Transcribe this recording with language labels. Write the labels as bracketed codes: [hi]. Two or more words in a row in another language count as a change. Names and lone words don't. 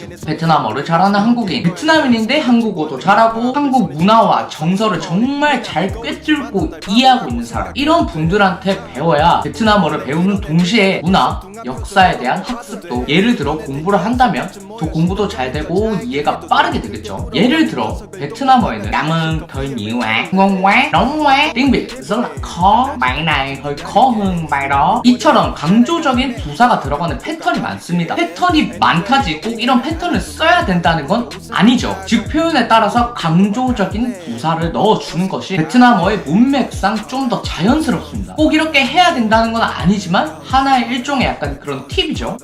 [ko] 베트남어를 잘하는 한국인, 베트남인인데 한국어도 잘하고 한국 문화와 정서를 정말 잘 꿰뚫고 이해하고 있는 사람, 이런 분들한테 배워야 베트남어를 배우는 동시에 문화, 역사에 대한 학습도, 예를 들어 공부를 한다면 더 공부도 잘 되고 이해가 빠르게 되겠죠. 예를 들어 베트남어에는 [vi] Cảm ơn thôi nhiều ạ, ngon quá, nóng quá, tiếng Việt rất là khó, bài này hơi khó hơn bài đó. [ko] 이처럼 강조적인 부사가 들어가는 패턴이 많습니다. 패턴이 많다지 꼭 이런 패턴을 써야 된다는 건 아니죠. 즉 표현에 따라서 강조적인 부사를 넣어주는 것이 베트남어의 문맥상 좀 더 자연스럽습니다. 꼭 이렇게 해야 된다는 건 아니지만 하나의 일종의 약간 그런 팁이죠.